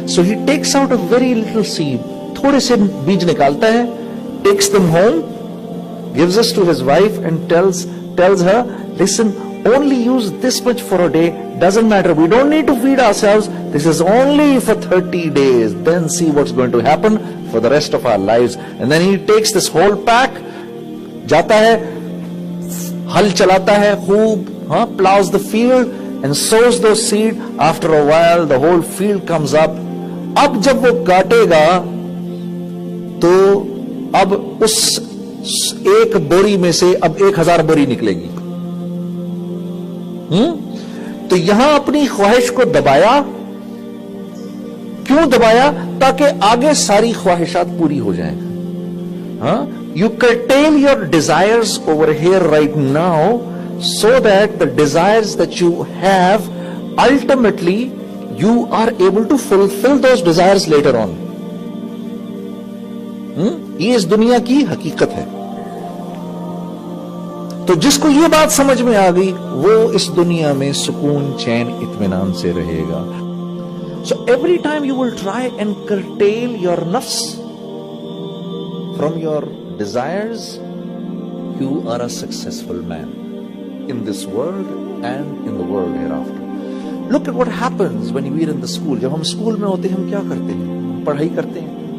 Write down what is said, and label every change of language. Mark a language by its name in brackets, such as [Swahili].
[English] So he takes out a very little seed. [Urdu] تھوڑے سے بیج نکالتا ہے, [English] takes them home, gives us to his wife and tells her, listen, only use this much for a day, doesn't matter, we don't need to feed ourselves, this is only for 30 days, then see what's going to happen for the rest of our lives. And then he takes this whole pack, [Urdu] جاتا ہے, ہل چلاتا ہے خوب, [English] plows the field and sows those seed. After a while the whole field comes up. [Urdu] اب جب وہ کاٹے گا تو اب اس ایک بوری میں سے اب 1000 بوری نکلے گی. تو یہاں اپنی خواہش کو دبایا. کیوں دبایا؟ تاکہ آگے ساری خواہشات پوری ہو جائیں. [English] You curtail your desires over here right now so that the desires that you have, ultimately you are able to fulfill those desires later on. [Urdu] یہ اس دنیا کی حقیقت ہے. تو جس کو یہ بات سمجھ میں آ گئی وہ اس دنیا میں سکون, چین, اطمینان سے رہے گا. [English] So every time you will try and curtail your nafs from your desires, you are a successful man in this world and in the world hereafter. Look at what happens when we are in the school. [Urdu] جب ہم school میں ہوتے ہیں ہم کیا کرتے ہیں؟ پڑھائی کرتے ہیں.